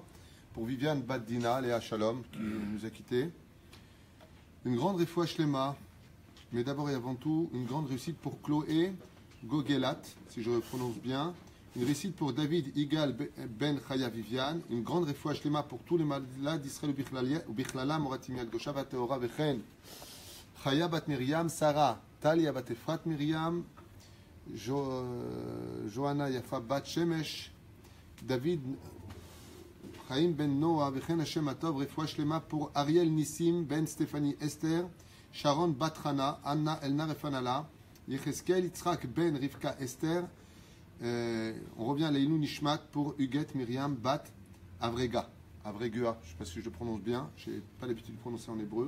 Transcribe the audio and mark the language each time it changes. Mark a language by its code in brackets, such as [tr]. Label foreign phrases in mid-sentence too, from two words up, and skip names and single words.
[fr] Pour Viviane Bat Dina, Léa Shalom, qui nous a quittés. Une grande [he] רפואה שלמה, [fr] mais d'abord et avant tout, une grande réussite pour Chloé Gogelat, si je le prononce bien. Une réussite pour David Igal Ben Chaya Viviane. Une grande [he] רפואה שלמה [fr] pour tous les malades d'Israël ou Bichlala, Moratim Yagdosha Bat Teora Vechen. Chaya Bat Miriam, Sarah, Talia Bat Efrat Miriam, Johanna Yafa Bat Shemesh, David Chaim Ben Noah, Vechen Hashem Atov, [he] רפואה שלמה [fr] pour Ariel Nissim Ben Stéphanie Esther, Sharon Bat Hana, Anna Elna Refanala, Yecheskel Yitzhak Ben Rivka Esther. On revient à [he] לעילוי נשמת [fr] pour Huguet Myriam Bat Avrega. Avrega, je ne sais pas si je le prononce bien, je n'ai pas l'habitude de prononcer en hébreu.